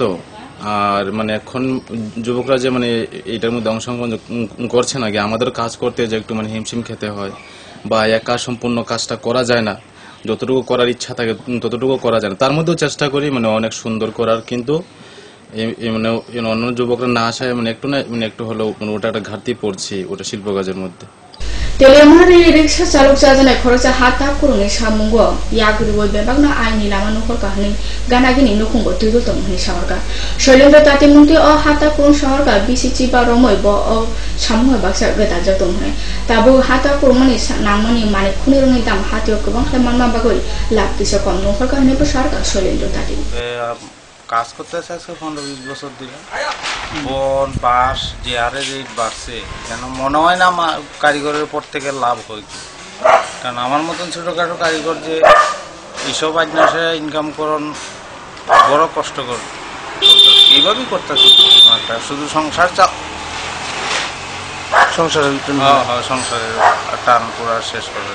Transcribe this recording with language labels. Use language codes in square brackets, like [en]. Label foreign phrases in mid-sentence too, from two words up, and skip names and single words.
[bn] আর মানে এখন যুবকরা যে মানে এটার মধ্যে অংশগ্রহণ করছে না, আমাদের কাজ করতে যে একটু মানে হিমশিম খেতে হয় বা একা সম্পূর্ণ কাজটা করা যায় না, যতটুকু করার ইচ্ছা থাকে ততটুকু করা যায় না। তার মধ্যেও চেষ্টা করি মানে অনেক সুন্দর করার, কিন্তু মানে অন্য যুবকরা না আসায় মানে একটু হলেও মানে ওটা একটা ঘাটতি পড়ছি ওটা শিল্প কাজের মধ্যে। [trp] Telemari riksha chaluk jajana khorocha hata kurune samungo yaguri boy bebagna aini lama nukhor kahni ganagini nukhungo tuidul tomhni sawarka Shailendra Tati Munti o hata kurun sawarka BCC ba romoy bo o samungo baksa betaja tomhne tabu hata kurmani namani mane khunirungi dam hatio kubang manma bagoi laptisa kom nukhor kahni bo sarka Shailendra Tati [bn] কাজ করতেছে আজকে 15-20 বছর ধরে। বন বাঁশ যে হারে রেট বাড়ছে, কেন মনে হয় না কারিগরের পর থেকে লাভ হয় কি, কারণ আমার মতন ছোটখাটো কারিগর যে এইসব আজনাসে ইনকাম করন বড় কষ্টকর, এইভাবেই করতেছে শুধু সংসারের সংসারের টান পুরা শেষ করে।